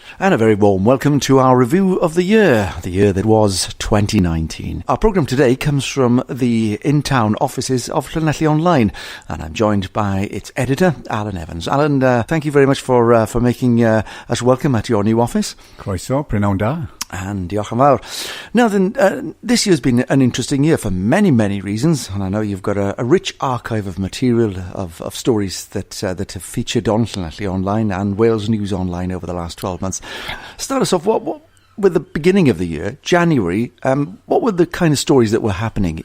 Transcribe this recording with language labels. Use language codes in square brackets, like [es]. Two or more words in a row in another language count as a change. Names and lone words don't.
[en] And a very warm welcome to our review of the year that was 2019. Our programme today comes from the in-town offices of Llanelli Online, and I'm joined by its editor, Alan Evans. Alan, thank you very much for making us welcome at your new office. [cy] Croeso, prynawn da. And diolch yn fawr. [en] Now then, this year's been an interesting year for many, many reasons, and I know you've got a rich archive of material, of stories that have featured on Llanelli Online and Wales News Online over the last 12 months. Start us off, what with the beginning of the year, January, what were the kind of stories that were happening?